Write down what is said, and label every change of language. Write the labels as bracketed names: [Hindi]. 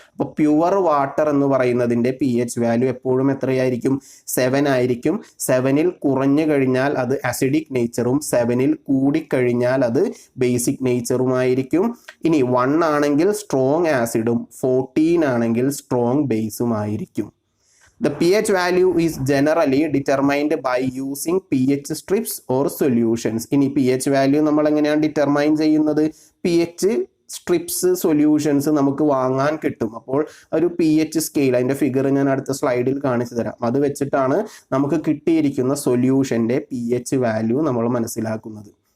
[Malayalam] അപ്പോൾ pure water എന്ന് പറയുന്നതിൻ്റെ pH വാല്യൂ എപ്പോഴും എത്രയായിരിക്കും? 7 ആയിരിക്കും. 7-ൽ കുറഞ്ഞു കഴിഞ്ഞാൽ അത് അസിഡിക് നേച്ചറും 7-ൽ കൂടിക്കഴിഞ്ഞാൽ അത് ബേസിക് നേച്ചറുമായിരിക്കും. ഇനി 1 ആണെങ്കിൽ സ്ട്രോങ് ആസിഡും 14 ആണെങ്കിൽ സ്ട്രോങ് ബേസും ആയിരിക്കും. [English] The pH value is generally determined by using pH strips or solutions. [Malayalam] ഇനി pH വാല്യൂ നമ്മൾ എങ്ങനെയാണ് ഡിറ്റർമൈൻ ചെയ്യുന്നത്? pH സ്ട്രിപ്സ്, സൊല്യൂഷൻസ് നമുക്ക് വാങ്ങാൻ കിട്ടും. അപ്പോൾ ഒരു pH സ്കെയിൽ, അതിൻ്റെ ഫിഗർ ഞാൻ അടുത്ത സ്ലൈഡിൽ കാണിച്ചു തരാം. അത് വെച്ചിട്ടാണ് നമുക്ക് കിട്ടിയിരിക്കുന്ന സൊല്യൂഷൻ്റെ pH വാല്യൂ നമ്മൾ മനസ്സിലാക്കുന്നത്.